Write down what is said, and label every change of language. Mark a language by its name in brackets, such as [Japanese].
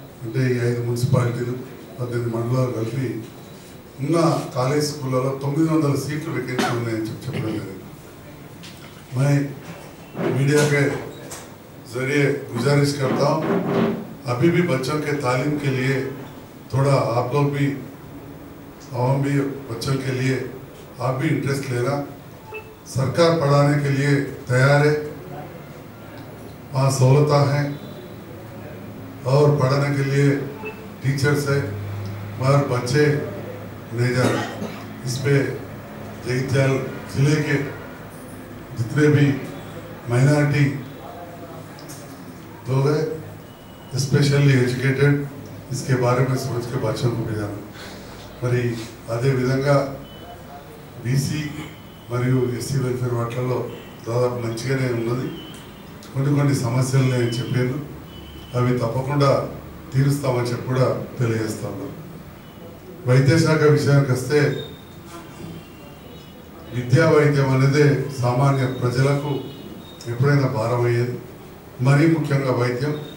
[Telugu] అంటే ఈ 5 మున్సిపాలిటీలు 18 మండలాలు కలిపి ఉన్న కాలేజ్ స్కూళ్ళలో 900 सीట్లు वैकेंसी ఉన్నాయని చెప్పడం జరిగింది. [Hindi] मैं मीडिया के जरिए गुजारिश करता हूँ, अभी भी बच्चों के तालीम के लिए थोड़ा आप लोग भी आवाम भी बच्चों के लिए आप भी इंटरेस्ट लेना। सरकार पढ़ाने के लिए तैयार है, वहाँ सहूलता है और पढ़ाने के लिए टीचर्स है, मगर बच्चे नहीं जा रहे। इस पे जगित्याल जिले के जितने भी माइनॉरिटी लोग हैं, स्पेशली एजुकेटेड, इसके बारे में सोच के बच्चों को भेजाना। [Telugu] మరి అదే విధంగా బీసీ మరియు ఎస్సీ వెల్ఫేర్ వాటిల్లో దాదాపు మంచిగానే ఉన్నది. కొన్ని సమస్యలు నేను చెప్పాను, అవి తప్పకుండా తీరుస్తామని చెప్పి కూడా తెలియజేస్తా ఉన్నాం. వైద్య శాఖ విషయానికి వస్తే విద్యా వైద్యం అనేది సామాన్య ప్రజలకు ఎప్పుడైనా భారం అయ్యేది, మరీ ముఖ్యంగా వైద్యం.